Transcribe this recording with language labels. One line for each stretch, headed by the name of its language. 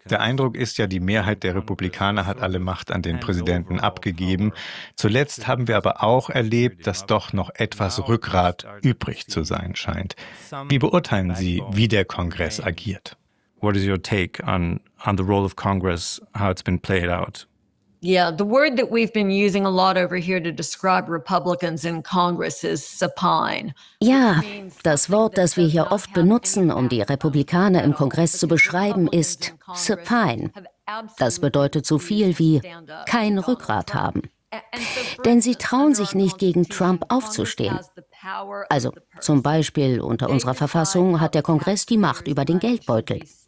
German: Der Eindruck ist ja, die Mehrheit der Republikaner hat alle Macht an den Präsidenten abgegeben. Zuletzt haben wir aber auch erlebt, dass doch noch etwas Rückgrat übrig zu sein scheint. Wie beurteilen Sie, wie der Kongress agiert?
English: What is your take on the role of Congress, how it's been played out? Yeah, the word that we've been using a lot over here to describe Republicans in Congress is supine.
German: Ja, das Wort, das wir hier oft benutzen, um die Republikaner im Kongress zu beschreiben, ist supine. Das bedeutet so viel wie kein Rückgrat haben. Denn sie trauen sich nicht, gegen Trump aufzustehen. Also zum Beispiel unter unserer Verfassung hat der Kongress die Macht über den Geldbeutel.